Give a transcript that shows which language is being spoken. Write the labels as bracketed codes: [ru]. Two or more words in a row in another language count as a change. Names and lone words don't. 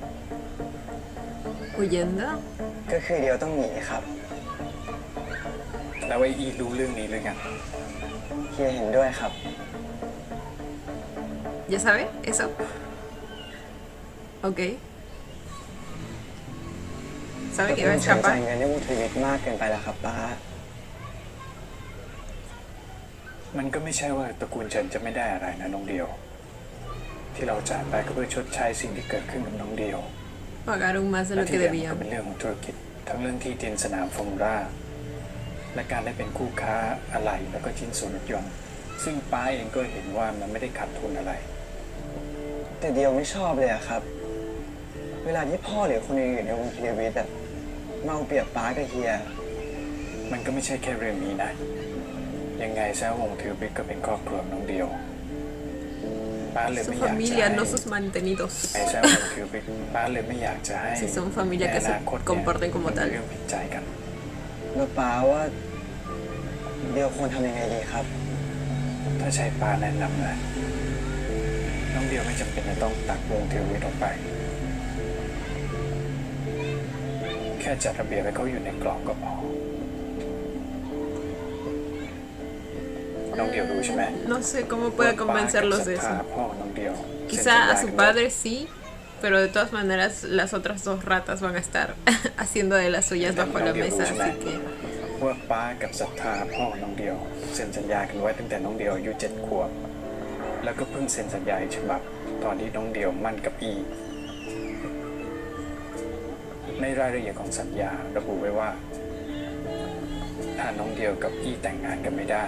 [es] Huyendo. [th] ก็คือเดียวต้องหนีครับ แล้วไอ้อีรู้เรื่องนี้หรือยัง เฮียเห็นด้วยครับ [es] ¿Ya sabe eso? Ok. ¿Sabe que iba a [th] แต่คุณใช้จ่าย [es] escapar? [th] เงินในวงเทวิตมากเกินไปแล้วครับป้า มันก็ไม่ใช่ว่าตระกูลเฉินจะไม่ได้อะไรนะน้องเดียว ที่เราจ่ายไปก็เพื่อชดใช้สิ่งที่เกิดขึ้นกับน้องเดียว [es] Pagaron más de [th] และ [es] lo [th] ที่ [es] que [th] เหลือมันก็ [es] debían. [th] เป็นเรื่องของธุรกิจ ทั้งเรื่องที่ดินสนามฟอร์มูล่าและการได้เป็นคู่ค้าอะไหล่แล้วก็ชิ้นส่วนรถยนต์ซึ่งป้าเองก็เห็นว่ามันไม่ได้ขาดทุนอะไร แต่เดียวไม่ชอบเลยอะครับ เวลาที่พ่อหรือคนอื่นๆในวงเทวิตอะมาเอาเปรียบป้ากับเฮีย มันก็ไม่ใช่แค่เรื่องนี้นะ ยังไงซะวงทิวบิกก็เป็นครอบครัวน้องเดียวป้าเลย [es] Su [th] ไม่อยากจะ [es] familia, [th] ให้ [es] no sus mantenidos. [th] ไอ้ซะวงทิวบิกป้าเลยไม่อยากจะให้ [es] Si son familia que [th] ใน [es] se [th] อนาคต [es] comporten como [th] มัน [es] tal. [th] เป็นเรื่องผิดใจกัน แล้วป้าว่าเดียวควรทำยังไงดีครับ ถ้าใช้ป้าแนะนำนะน้องเดียวไม่จำเป็นจะต้องตัดวงทิวบิกออกไป แค่จัดระเบียบให้เขาอยู่ในกรอบก็พอ น้องเดียวรู้ใช่ไหม [es] No sé cómo pueda convencerlos de [th] ว่าป้า [es] eso. [th] กับศรัทธาพ่อน้องเดียว [es] Quizá a su padre sí, pero de todas maneras las otras dos ratas van a estar haciendo de las suyas bajo la mesa, así que [th] ว่าป้ากับศรัทธาพ่อน้องเดียวเซ็นสัญญากันไว้ตั้งแต่น้องเดียวอายุ7 ขวบ แล้วก็เพิ่งเซ็นสัญญาอีกฉบับตอนที่น้องเดียวมั่นกับอี ในรายละเอียดของสัญญาระบุไว้ว่า ถ้าน้องเดียวกับอีแต่งงานกันไม่ได้